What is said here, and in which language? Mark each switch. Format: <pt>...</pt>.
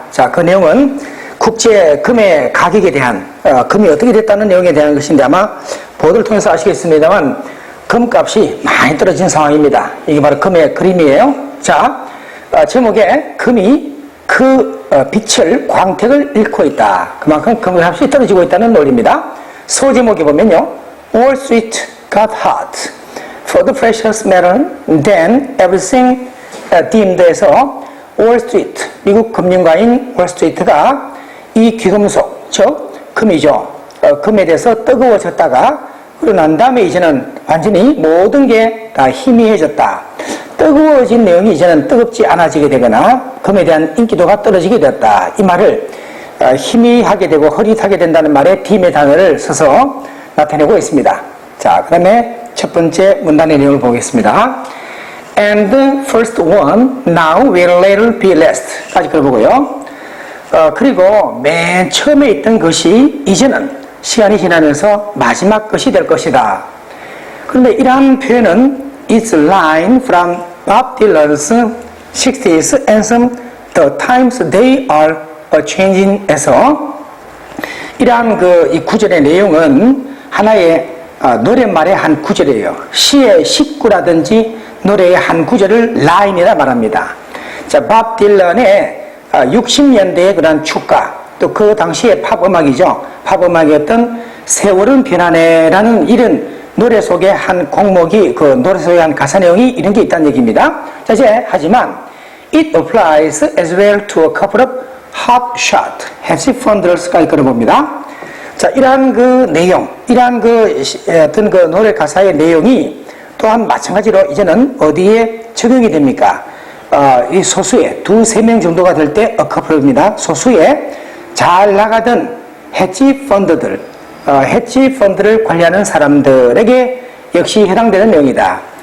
<ko>자, 그 내용은 국제 금의 가격에 대한 금이 어떻게 됐다는 내용에 대한 것인데 아마 보도를 통해서 아시겠습니다만 금값이 많이 떨어진 상황입니다. 이게 바로 금의 그림이에요. 자, 제목에 금이 그 빛을 광택을 잃고 있다. 그만큼 금값이 떨어지고 있다는 논리입니다. 소제목에 보면요.</ko> <en>Wall Street got hot for the precious metal, then everything dimmed.에서</en> <ko>월스트리트, 미국 금융가인 월스트리트가 이 귀금속, 즉 금이죠. 금에 대해서 뜨거워졌다가 그러고 난 다음에 이제는 완전히 모든 게 다 희미해졌다. 뜨거워진 내용이 이제는 뜨겁지 않아지게 되거나 금에 대한 인기도가 떨어지게 되었다. 이 말을 희미하게 되고 흐릿하게 된다는 말에 딤의 단어를 써서 나타내고 있습니다. 자, 그 다음에 첫 번째 문단의 내용을 보겠습니다.</ko> <en>And the first one now will later be last.</en> <ko>까지 걸어보고요. 그리고 맨 처음에 있던 것이 이제는 시간이 지나면서 마지막 것이 될 것이다. 그런데 이러한 표현은</ko> <en>It's a line from Bob Dylan's 60s anthem The Times They Are A-Changing에서</en> <ko>이러한 이 구절의 내용은 하나의 노랫말의 한 구절이에요. 시의 식구라든지 노래의 한 구절을 라인이라 말합니다. 자, 밥 딜런의 60년대의 그런 축가, 또 그 당시의 팝음악이죠. 팝음악이었던 세월은 변하네라는 이런 노래 속의 한 곡목이, 그 노래 속의 한 가사 내용이 이런 게 있다는 얘기입니다. 자, 이제, 하지만,</ko> <en>it applies as well to a couple of hotshot hedge funders</en> <ko>까지 걸어봅니다. 자, 이러한 그 내용, 이러한 어떤 그 노래 가사의 내용이 또한 마찬가지로 이제는 어디에 적용이 됩니까? 이 소수의 두세 명 정도가 될 때 어커플입니다. 소수의 잘 나가던 헤지 펀드들, 헤지 펀드를 관리하는 사람들에게 역시 해당되는 내용이다.</ko>